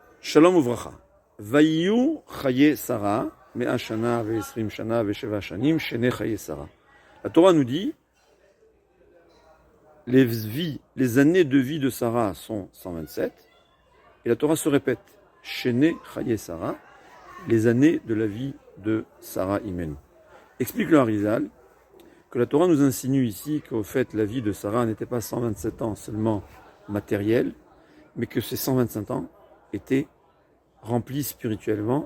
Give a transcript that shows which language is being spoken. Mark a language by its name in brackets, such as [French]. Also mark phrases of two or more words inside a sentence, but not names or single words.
[Hebrew] שלום וברכה. ויהיו חיי שרה, מאה שנה ועשרים שנה ושבע שנים, שני חיי שרה. [French] La Torah nous dit, les années de vie de Sarah sont 127, et la Torah se répète, [Hebrew] שני חיי שרה, [French] les années de la vie de [Hebrew] שרה אמנו. [French] Explique le Harizal que la Torah nous insinue ici qu'au fait la vie de Sarah n'était pas 127 ans seulement matériels, mais que ces 125 ans étaient remplis spirituellement.